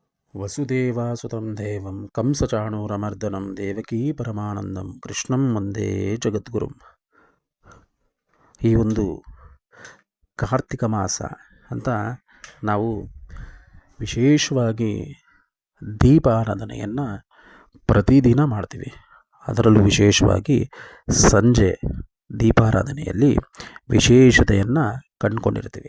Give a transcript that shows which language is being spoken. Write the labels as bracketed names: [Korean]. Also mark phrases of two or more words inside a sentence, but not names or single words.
[Sanskrit] ವಸುದೇವಾಸುತಂ ದೇವಂ ಕಂಸಚಾಣೂರಮರ್ದನಂ ದೇವಕೀ ಪರಮಾನಂದಂ ಕೃಷ್ಣಂ ವಂದೇ ಜಗದ್ಗುರುಂ. [Kannada] ಈ ಒಂದು ಕಾರ್ತಿಕ ಮಾಸ ಅಂತ ನಾವು ವಿಶೇಷವಾಗಿ ದೀಪಾರಾಧನೆಯನ್ನು ಪ್ರತಿದಿನ ಮಾಡ್ತೀವಿ. ಅದರಲ್ಲೂ ವಿಶೇಷವಾಗಿ ಸಂಜೆ ದೀಪಾರಾಧನೆಯಲ್ಲಿ ವಿಶೇಷತೆಯನ್ನು ಕಂಡುಕೊಂಡಿರ್ತೀವಿ.